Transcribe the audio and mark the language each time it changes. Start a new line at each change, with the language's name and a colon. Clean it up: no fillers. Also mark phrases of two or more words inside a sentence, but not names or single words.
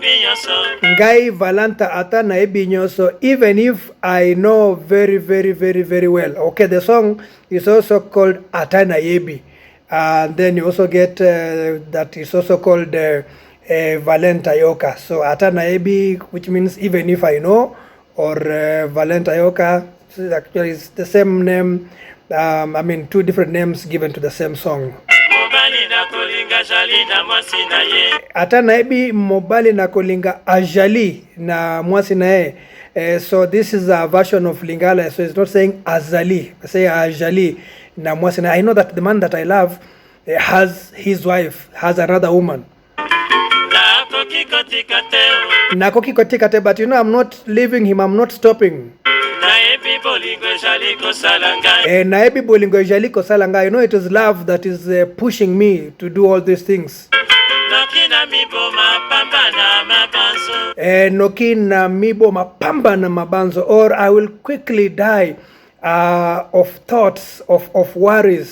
Lingala: Ngai Valenta ata nayebi nyoso,
English: even if I know very well. Okay, the song is also called ata nayebi. And then you also get that is also called Valenta yoka. So ata nayebi, which means even if I know, or Valenta yoka, actually it's the same name. I mean, two different names given to the same song.
Lingala: Ata nayebi mobali na kolinga ajali na mwasi naye.
English: So this is a version of Lingala, so it's not saying azali, say
Lingala: ajali na mwasi naye.
English: I know that the man that I love has his wife, has another woman.
Lingala: Nakoki kotikate,
English: but you know I'm not leaving him, I'm not stopping.
Lingala: Nayebi bolingo ejali kosalanga.
English: You know it is love that is pushing me to do all these things.
Lingala: Noki na mibo mapamba na mabanzo,
English: or I will quickly die of thoughts, of worries.